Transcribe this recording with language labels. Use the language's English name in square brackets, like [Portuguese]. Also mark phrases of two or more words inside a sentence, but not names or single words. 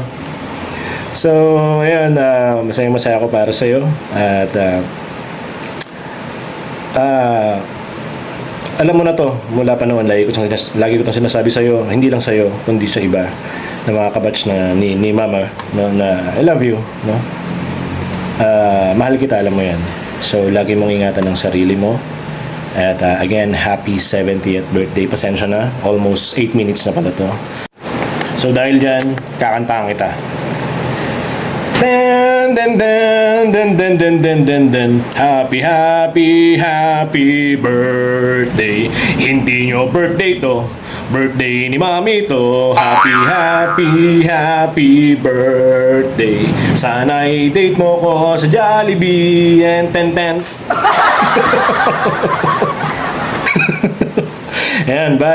[Filipino] So, ayun, masaya ako para sa'yo. At, alam mo na to, mula pa noon, lagi ko itong sinasabi sa'yo, hindi lang sa'yo, kundi sa iba, na mga kabatch na ni Mama, no, na [English] I love you, [Filipino] no? Mahal kita, alam mo yan. So, lagi mong ingatan ng sarili mo. At [English] again, happy 70th birthday. [Filipino] Pasensya na, [English] almost 8 minutes [Filipino] na pala to. So, dahil dyan, kakantahan kita. Dan, dan, dan, dan, dan, dan, dan, dan, dan. [English] Happy, happy, happy birthday. [Filipino] Hindi nyo birthday to, birthday ni Mami to. [English] Happy, happy, happy birthday. [Filipino] Sana i-date mo ko sa Jollibee [English] and ten. [Filipino] Ayan, bye.